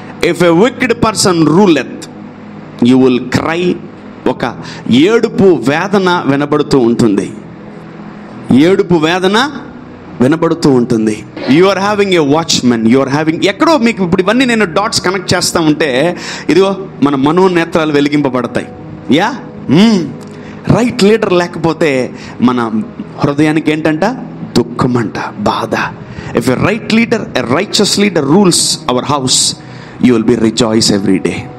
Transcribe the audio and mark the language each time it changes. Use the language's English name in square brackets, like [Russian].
[English] If a wicked person ruleth, you will cry. [Telugu] ఒక ఏడుపు వేదన వినబడుతూ ఉంటుంది, ఏడుపు వేదన వినబడుతూ ఉంటుంది. [English] you are having a watchman, you are having, [Telugu] ఎక్కడో మీకు ఇప్పుడు ఇవన్నీ నేను డాట్స్ కనెక్ట్ చేస్తా ఉంటే ఇదిగో మన మనోనేత్రాలు వెలిగింపబడతాయి. యా, రైట్ లీడర్ లేకపోతే మన హృదయానికి ఏంటంట? దుఃఖమంట, బాధ. [English] If a right leader, a righteous leader rules our house, you will be rejoice every day.